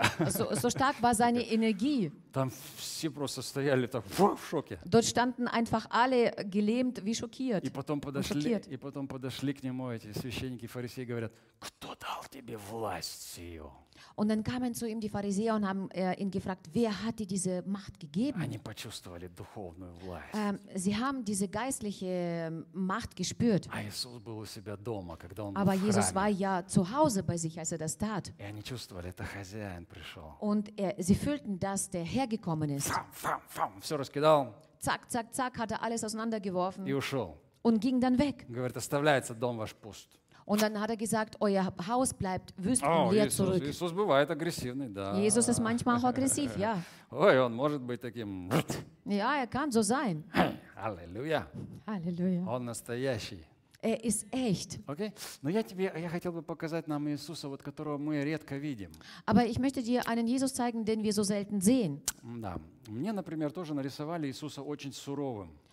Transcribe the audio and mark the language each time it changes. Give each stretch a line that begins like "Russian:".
German: So stark war seine Energie.
Russian: Там все просто стояли так, в шоке.
German: Dort standen einfach alle gelähmt, wie schockiert.
Russian: И потом подошли к нему эти священники, фарисеи, говорят: "Кто дал тебе власть сию?"
German: Und dann kamen zu ihm die Pharisäer und haben ihn gefragt, wer hat dir diese Macht gegeben?
Russian: Они почувствовали духовную власть.
German: Sie haben diese geistliche Macht gespürt.
Russian: А Иисус был у себя дома, когда он
German: Aber Jesus war ja zu Hause bei sich, als er das tat.
Russian: И они чувствовали, это хозяин пришел.
German: Und sie fühlten, dass der Herr gekommen ist.
Russian: Фам, фам, фам, все раскидал.
German: Zack, zack, zack, hat er alles auseinandergeworfen.
Russian: И ушел.
German: Und ging dann weg.
Russian: Говорит, оставляется дом ваш пуст.
German: Und dann hat er gesagt, euer Haus bleibt wüst und leer zurück.
Russian: Jesus бывает агрессивный, да.
German: Jesus ist manchmal auch aggressiv, ja.
Russian: Ой, он может быть таким.
German: Ja, er kann so sein. Halleluja. Halleluja.
Russian: Он настоящий.
German: Er ist echt. Okay.
Russian: Но я хотел бы показать нам Иисуса, вот которого мы редко видим.
German: Aber ich möchte dir einen Jesus zeigen, den wir so selten sehen.
Russian: Да. Мне, например, тоже нарисовали Иисуса очень суровым.